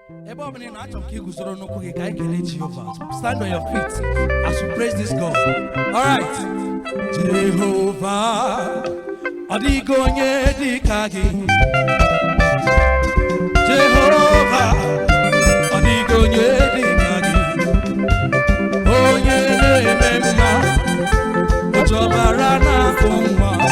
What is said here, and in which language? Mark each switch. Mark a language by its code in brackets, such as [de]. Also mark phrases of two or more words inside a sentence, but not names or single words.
[ig] Ebe ọ bụla ị nọ, achọrọ m ka ị guzoro n'ụkwụ gị ka anyị kelee Jehova. [en] Stand on your feet as we praise this God. All right. [ig] Jehova, ọ dịghị onye dị ka gị. Jehova, ọ dịghị onye dị ka gị. Onye na-eme mma, o ji ọbara na-afụ nwa.